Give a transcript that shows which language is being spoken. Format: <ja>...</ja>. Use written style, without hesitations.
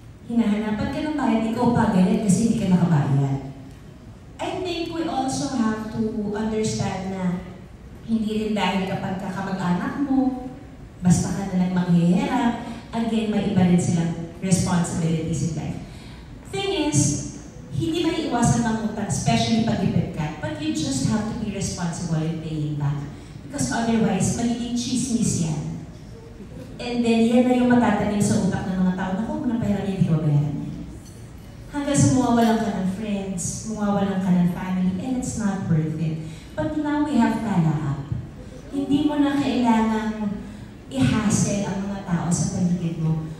<tl>Hinahanapan ka ng bayad, ikaw pa galit kasi hindi ka nakabayad.</tl> <en>I think we also have to understand</en> <tl>na hindi rin dahil kapag kakamag-anak mo, basta ka nalang manghihirap, again, may iba rin silang</tl> <en>responsibilities in life. Thing is,</en> <tl>hindi maiiwasan mangutang,</tl> <en>especially pag-ipid ka, but you just have to be responsible in paying back. Because otherwise,</en> <tl>magiging chismis yan. And then, yan na yung matatanim sa utak ng mga tao. Naku, kung napahiran niya, hindi ko bayaran yan. Hanggang sa mawawalan ka ng friends, mawawalan ka ng family,</tl> <en>and it's not worth it. But now we have Tala App.</en> <tl>Hindi mo na kailangang i-hassle ang mga tao sa paligid mo.</tl>